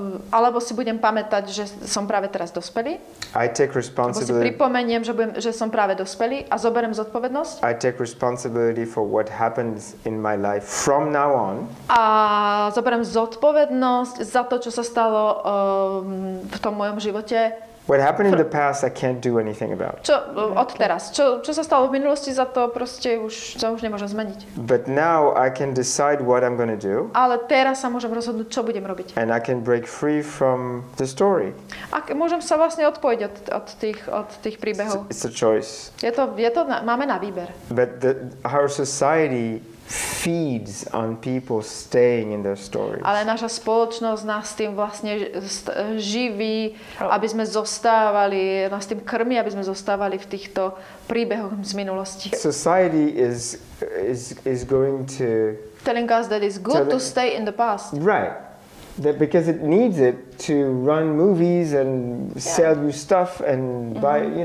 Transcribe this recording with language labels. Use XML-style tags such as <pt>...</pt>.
<sk>Alebo si budem pamätať, že som práve teraz dospelý.</sk> <en>I take responsibility.</en> <sk>Alebo si pripomeniem, že som práve dospelý a zoberiem zodpovednosť.</sk> <en>I take responsibility for what happens in my life from now on.</en> <sk>A zoberiem zodpovednosť za to, čo sa stalo v tom mojom živote.</sk> <en>What happened in the past, I can't do anything about.</en> <sk>Čo sa stalo v minulosti, za to proste už nemôžem zmeniť.</sk> <en>But now I can decide what I'm going to do.</en> <sk>Ale teraz sa môžem rozhodnúť, čo budem robiť.</sk> <en>And I can break free from the story.</en> <sk>A môžem sa vlastne odpojiť od tých príbehov.</sk> <en>It's a choice.</en> <sk>Máme na výber.</sk> <en>But our society feeds on people staying in their stories.</en> <sk>Ale naša spoločnosť nás tým vlastne živí, aby sme zostávali, nás tým krmí, aby sme zostávali v týchto príbehoch z minulosti.</sk> <en>Society is going to telling us that it's good to stay in the past. Right. Because it needs it to run movies and sell you stuff and buy,</en>